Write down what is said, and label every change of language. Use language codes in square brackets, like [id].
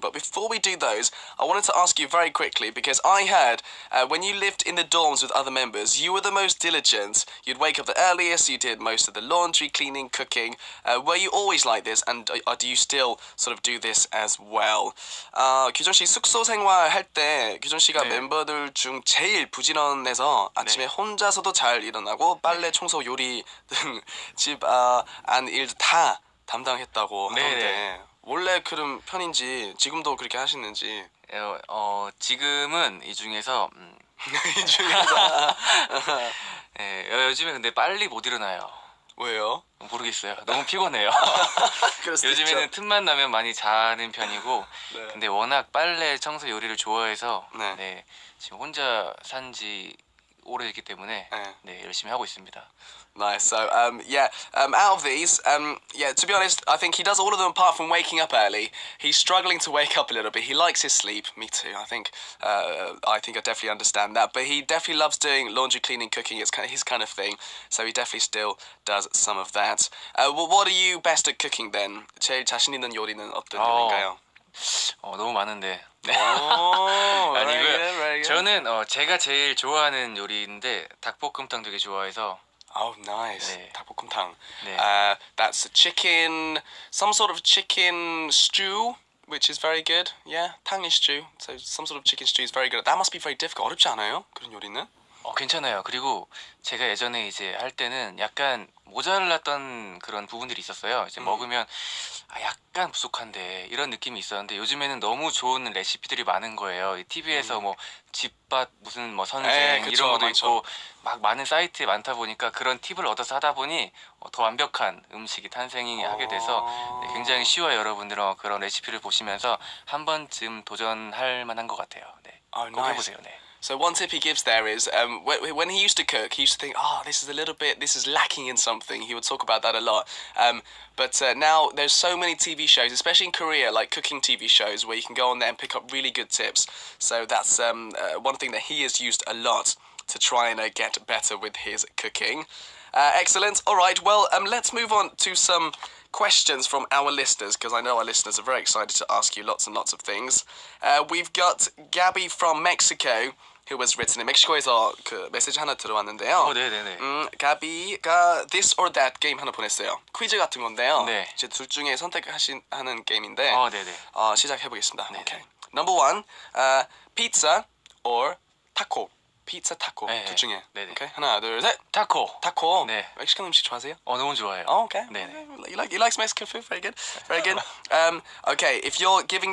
[en] But before we do those, I wanted to ask you very quickly because I heard when you lived in the dorms with other members, you were the most diligent. You'd wake up the earliest. You did most of the laundry, cleaning, cooking. Were you always like this? And do you still sort of do this as well? [ko] 규정 씨 숙소 생활할 때 규정 씨가 네. 멤버들 중 제일 부지런해서 아침에 혼자서도 잘 일어나고 빨래, 청소, 요리 등 집 안 일 다 담당했다고 하던데 네. 원래 그런 편인지 지금도 그렇게 하시는지 지금은 이 중에서 이 중에서 요즘에 근데 빨리 못 일어나요. 왜요? 모르겠어요. 너무 피곤해요. 그럴 수도 요즘에는 있죠. 틈만 나면 많이 자는 편이고 네. 근데 워낙 빨래, 청소, 요리를 좋아해서 네. 네, 지금 혼자 산지 오래됐기 때문에 네. 네, 열심히 하고 있습니다. [en] Nice. So, out of these, to be honest, I think he does all of them apart from waking up early. He's struggling to wake up a little bit. He likes his sleep. Me too. I think I definitely understand that. But he definitely loves doing laundry, cleaning, cooking. It's kind of his kind of thing. So he definitely still does some of that. Well, what are you best at cooking then? [ko] 제일 자신 있는 요리는 어떤 요리인가요? 너무 많은데. 네. [en] Very [ko] 아니고요. [en] good, very good. [ko] 저는 제가 제일 좋아하는 요리인데 닭볶음탕 되게 좋아해서 [en] Oh, nice. [ko] 네. 닭볶음탕. 네. [en] That's a chicken, some sort of chicken stew, which is very good. Yeah, 탕이 stew. So some sort of chicken stew is very good. That must be very difficult. [ko] 어렵지 않아요? 그런 요리는? 괜찮아요. 그리고 제가 예전에 이제 할 때는 약간 모자랐던 그런 부분들이 있었어요. 이제 먹으면 약간 부족한데 이런 느낌이 있었는데 요즘에는 너무 좋은 레시피들이 많은 거예요. TV에서 뭐 집밥 무슨 뭐 선생 네, 그쵸, 이런 것도 많죠. 있고 막 많은 사이트에 많다 보니까 그런 팁을 얻어서 하다 보니 더 완벽한 음식이 탄생이 하게 돼서 네, 굉장히 쉬워요. 여러분들은 그런 레시피를 보시면서 한 번쯤 도전할 만한 것 같아요. 네, [en] Oh, [ko] 꼭 [en] nice. [ko] 해보세요. 네. [en] So one tip he gives there is when he used to cook, he used to think, this is lacking in something. He would talk about that a lot. But now there's so many TV shows, especially in Korea, like cooking TV shows, where you can go on there and pick up really good tips. So that's one thing that he has used a lot to try and get better with his cooking. Excellent. All right. Well, let's move on to some questions from our listeners because I know our listeners are very excited to ask you lots and lots of things. We've got Gabby from Mexico who was written in [ko] 멕시코에서 그 메시지 하나 들어왔는데요. 네네네. 가비가 [en] this or that [ko] 게임 하나 보냈어요. 퀴즈 같은 건데요. 네. 이제 둘 중에 하는 게임인데 네네. 시작해 보겠습니다. 네네. [en] Okay. Number one, pizza or taco. [ko] 피자, 타코 네, 둘 중에. 네네. Okay. 하나, 둘, 셋. 타코. 타코. 네. 멕시칸 음식 좋아하세요? 너무 좋아해요. [en] Oh, okay. [ko] 네네. [en] He likes Mexican food. Very good. Very good. Okay, if you're giving this